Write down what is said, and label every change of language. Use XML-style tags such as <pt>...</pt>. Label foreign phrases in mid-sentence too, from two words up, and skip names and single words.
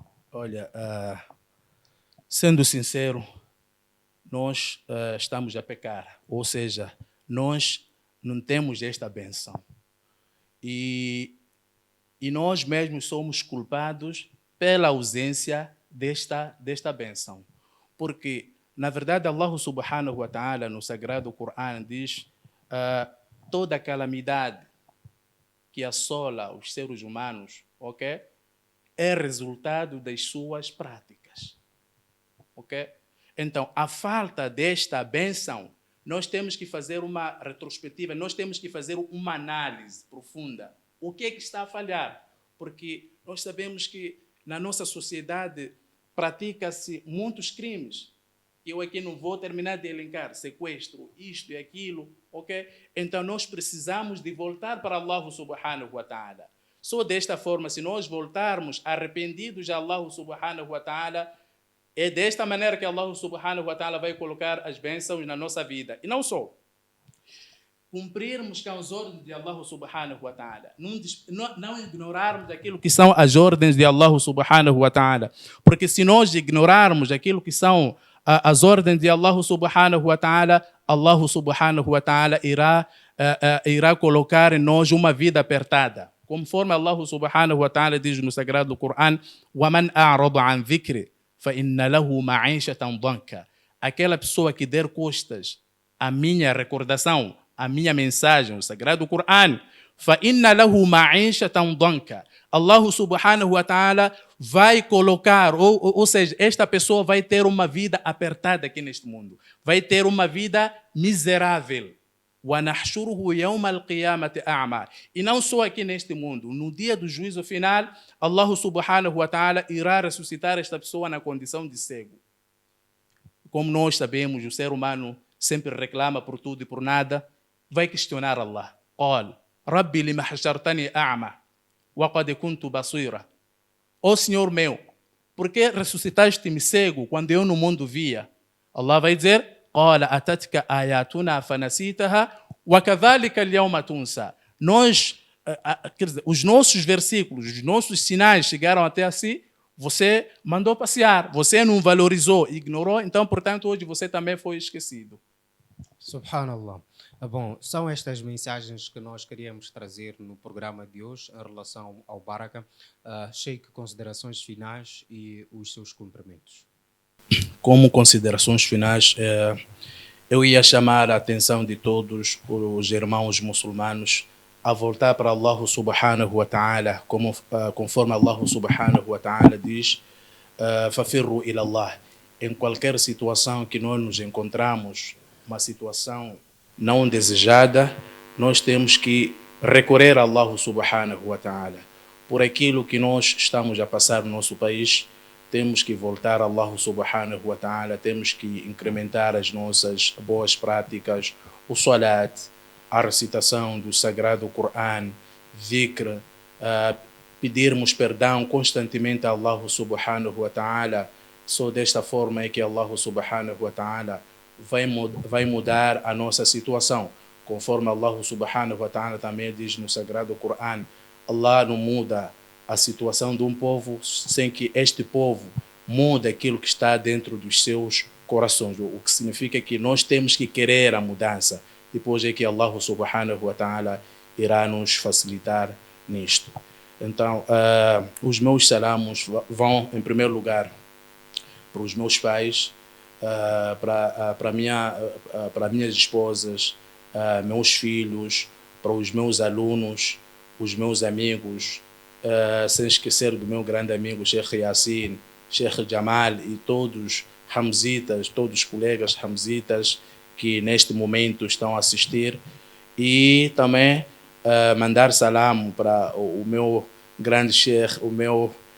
<pt>Olha, sendo sincero, nós estamos a pecar, ou seja, nós não temos esta benção. E nós mesmos somos culpados pela ausência desta benção. Porque, na verdade,</pt> <ar>الله سبحانه وتعالى,</ar> <pt>no Sagrado Corão, diz toda a calamidade que assola os seres humanos, ok? É resultado das suas práticas. Ok? Então, a falta desta benção, nós temos que fazer uma retrospectiva, nós temos que fazer uma análise profunda. O que é que está a falhar? Porque nós sabemos que na nossa sociedade pratica-se muitos crimes. Eu aqui não vou terminar de elencar, sequestro, isto e aquilo, ok? Então nós precisamos de voltar para</pt> <ar>الله سبحانه وتعالى.</ar> <pt>Só desta forma, se nós voltarmos arrependidos a</pt> <ar>الله سبحانه وتعالى,</ar> <pt>é desta maneira que</pt> <ar>الله سبحانه وتعالى</ar> <pt>vai colocar as bênçãos na nossa vida. E não só. Cumprirmos com as ordens de</pt> <ar>الله سبحانه وتعالى.</ar> <pt>Não ignorarmos aquilo que são as ordens de</pt> <ar>الله سبحانه وتعالى.</ar> <pt>Porque se nós ignorarmos aquilo que são as ordens de</pt> <ar>الله سبحانه وتعالى, الله سبحانه وتعالى</ar> <pt>irá colocar em nós uma vida apertada. Conforme</pt> <ar>الله سبحانه وتعالى</ar> <pt>diz no Sagrado Corão,</pt> <ar>وَمَنْ أَعْرَضَ عَنْ ذِكْرِ فَإِنَّ لَهُ مَعِيشَةً ضَنْكَ.</ar> <pt>Aquela pessoa que der costas à minha recordação, à minha mensagem, o Sagrado Corão,</pt> <ar>فَإِنَّ لَهُ مَعِيشَةً ضَنْكَ. الله سبحانه وتعالى</ar> <pt>vai colocar, ou seja, esta pessoa vai ter uma vida apertada aqui neste mundo. Vai ter uma vida miserável.</pt> <ar>وَنَحْشُرُهُ يَوْمَ الْقِيَامَةِ أَعْمَى.</ar> <pt>E não só aqui neste mundo, no dia do juízo final,</pt> <ar>الله سبحانه وتعالى</ar> <pt>irá ressuscitar esta pessoa na condição de cego. Como nós sabemos, o ser humano sempre reclama por tudo e por nada, vai questionar Allah.</pt> <ar>قال ربي لما حشرتني أعمى وقد كنت بصيرا.</ar> <pt>Ó Senhor meu, por que ressuscitaste-me cego quando eu no mundo via? Allah vai dizer,</pt> <ar>قال أتتك آياتنا فنسيتها وكذلك اليوم تنسى.</ar> <pt>Nós, quer dizer, os nossos versículos, os nossos sinais chegaram até si, você mandou passear, você não valorizou, ignorou, então, portanto, hoje você também foi esquecido. Subhanallah. Bom, são estas mensagens que nós queríamos trazer no programa de hoje em relação ao Baraka. Sheikh, considerações finais e os seus cumprimentos. Como considerações finais, eu ia chamar a atenção de todos os irmãos muçulmanos a voltar para</pt> <ar>الله سبحانه وتعالى,</ar> <pt>conforme</pt> <ar>الله سبحانه وتعالى</ar> <pt>diz,</pt> <ar>فَفِرُّوا إِلَى اللَّهِ.</ar> <pt>Em qualquer situação que nós nos encontramos, uma situação não desejada, nós temos que recorrer a</pt> <ar>الله سبحانه وتعالى.</ar> <pt>Por aquilo que nós estamos a passar no nosso país, temos que voltar a</pt> <ar>الله سبحانه وتعالى,</ar> <pt>temos que incrementar as nossas boas práticas, o salat, a recitação do Sagrado Corão, dhikr, pedirmos perdão constantemente a</pt> <ar>الله سبحانه وتعالى.</ar> <pt>Só desta forma é que</pt> <ar>الله سبحانه وتعالى</ar> <pt>vai mudar a nossa situação. Conforme</pt> <ar>الله سبحانه وتعالى</ar> <pt>também diz no Sagrado Corão, Allah não muda a situação de um povo sem que este povo mude aquilo que está dentro dos seus corações. O que significa que nós temos que querer a mudança. Depois é que</pt> <ar>الله سبحانه وتعالى</ar> <pt>irá nos facilitar nisto. Então, os meus salamos vão, em primeiro lugar, para os meus pais, para minhas esposas, meus filhos, para os meus alunos, os meus amigos, sem esquecer do meu grande amigo Sheikh Yassin, Sheikh Jamal e todos Hamzitas, todos os colegas Hamzitas que neste momento estão a assistir, e também mandar salam para o meu grande Sheikh, o meu</pt>